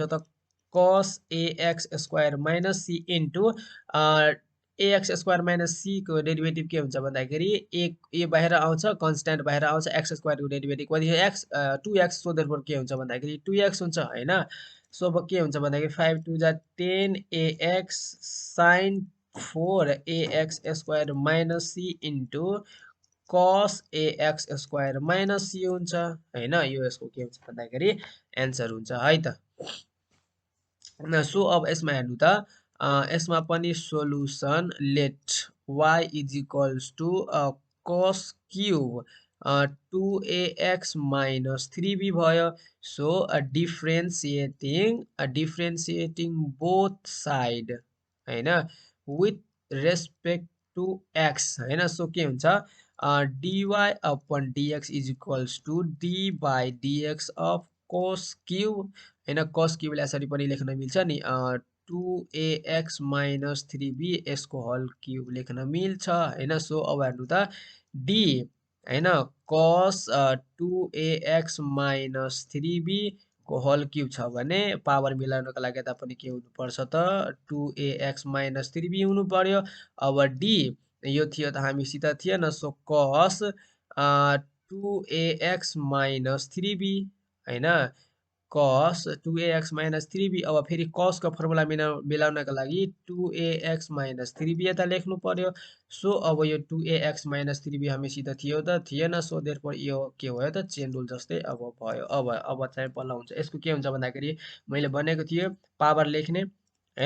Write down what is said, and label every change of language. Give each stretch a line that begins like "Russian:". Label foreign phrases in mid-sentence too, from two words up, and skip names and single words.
Nepali: त
English: cos ax square minus c into ax square minus c
Nepali: को डेरिभेटिभ के हुन्छ भन्दाखेरि a बाहिर आउँछ कन्स्ट्यान्ट बाहिर आउँछ
English: x square
Nepali: को डेरिभेटिभ कति x 2x
English: so therefore
Nepali: के हुन्छ भन्दाखेरि 2x हुन्छ हैन सो अब के हुन्छ भन्दाखेरि 5 2 जा
English: 10 ax sin 4 ax square minus c into cos ax square minus c
Nepali: हुन्छ हैन यो यसको के हुन्छ भन्दाखेरि एन्सर हुन्छ है त सो अब यसमा हेर्नु त यसमा पनि सोलुसन
English: let y is equals to cos cube 2ax minus 3b
Nepali: भयो
English: so differentiating both side
Nepali: हैन
English: with respect to x
Nepali: हैन सो के हुन्छ
English: dy upon dx is equals to d by dx of cos cube
Nepali: हैन
English: cos cubeलाई
Nepali: यसरी पनि लेख्न मिल्छ नि
English: 2ax minus 3b
Nepali: यसको
English: whole cube
Nepali: लेख्न मिल्छ हैन सो अब हेर्नु त d हैन cos
English: 2ax minus 3b को whole cube
Nepali: छ भने पावर मिलाउनको लागि यता पनि के हुनु पर्छ त
English: 2ax minus 3b
Nepali: हुनु पर्यो अब d यो थियो त हामीसित थिएन सो cos
English: 2ax minus 3b
Nepali: हैन
English: cos 2ax minus 3b
Nepali: अब फेरि cos को फर्मुला मिलाउनको लागि
English: 2ax minus 3b
Nepali: यता लेख्नु पर्यो सो अब यो
English: 2ax minus 3b
Nepali: हामीसित थियो त थिएन
English: so therefore
Nepali: यो के भयो त
English: chain rule
Nepali: जस्तै अब भयो अब चाहिँ बल्ल हुन्छ यसको के हुन्छ भन्दाखेरि मैले भनेको थिएँ पावर लेख्ने हैन।